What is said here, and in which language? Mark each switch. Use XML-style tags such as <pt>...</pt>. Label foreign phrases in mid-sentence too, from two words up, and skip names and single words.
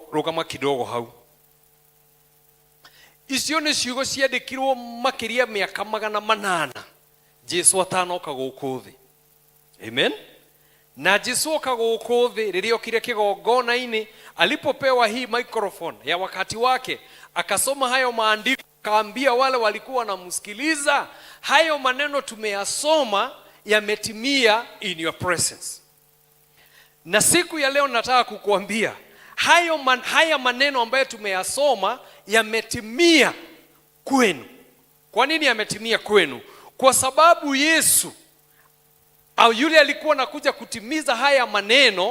<ki>Rugama kidogo hau. Icio ni ciugo ciandikirwo makiria miaka 800 Jesu atanoka guku thi. Amen. Na Jesu oka guku thi riria okire kigongona-ini,</ki> <sw>alipopewa hii microphone ya wakati wake akasoma hayo maandiko, akaambia wale walikuwa wanamsikiliza, hayo maneno tumeyasoma yametimia</sw> <en>in your presence.</en> <sw>Na siku ya leo nataka kukuambia haya maneno ambayo tumeyasoma yametimia kwenu. Kwa nini yametimia kwenu? Kwa sababu Yesu au yule alikuwa anakuja kutimiza haya maneno.</sw>